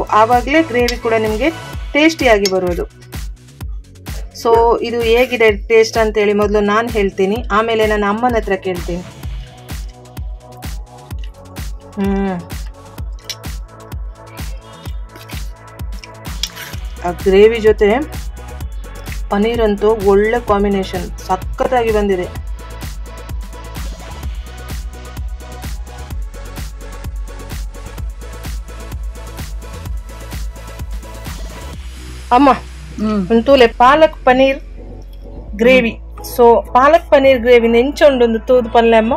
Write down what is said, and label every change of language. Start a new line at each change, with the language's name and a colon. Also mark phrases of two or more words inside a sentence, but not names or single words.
Kannada: ಆವಾಗಲೇ ಗ್ರೇವಿ ಕೂಡ ನಿಮಗೆ ಟೇಸ್ಟಿಯಾಗಿ ಬರುವುದು. ಸೊ ಇದು ಹೇಗಿದೆ ಟೇಸ್ಟ್ ಅಂತೇಳಿ ಮೊದಲು ನಾನು ಹೇಳ್ತೀನಿ, ಆಮೇಲೆ ನನ್ನ ಅಮ್ಮನ ಹತ್ರ ಕೇಳ್ತೀನಿ. ಆ ಗ್ರೇವಿ ಜೊತೆ ಪನ್ನೀರ್ ಅಂತೂ ಒಳ್ಳೆ ಕಾಂಬಿನೇಷನ್, ಸಖತ್ತಾಗಿ ಬಂದಿದೆ.
Tulu: ಅಮ್ಮ ಒಂತೂಲೆ ಪಾಲಕ್ ಪನ್ನೀರ್ ಗ್ರೇವಿ. ಸೊ ಪಾಲಕ್ ಪನ್ನೀರ್ ಗ್ರೇವಿ ನೆಂಚೊಂಡೊಂದು ತೂದು ಪಲ್ಲೆ ಅಮ್ಮ.